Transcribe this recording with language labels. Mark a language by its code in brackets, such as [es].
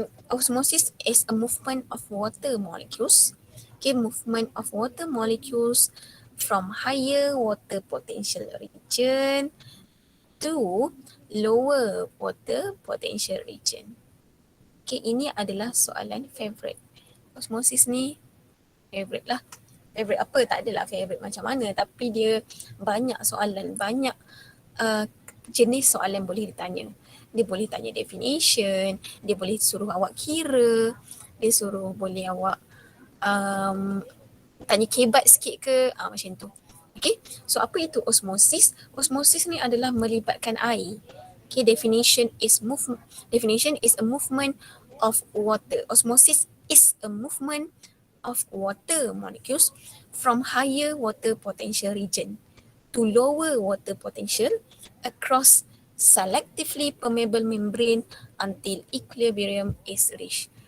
[en] Osmosis is a movement of water molecules. Okay, movement of water molecules from higher water potential region to lower water potential region. [ms] Okay, ini adalah soalan favorite. Osmosis ni favorite lah. Favorite apa? Tak adalah favorite macam mana, tapi dia banyak soalan, banyak jenis soalan boleh ditanya. Dia boleh tanya definition, dia boleh suruh awak kira, dia suruh boleh awak tanya kebat sikit ke, macam tu. Okay, so apa itu osmosis? Osmosis ni adalah melibatkan air. [en] Okay, definition is a movement of water. Osmosis is a movement of water molecules from higher water potential region to lower water potential across selectively permeable membrane until equilibrium is reached.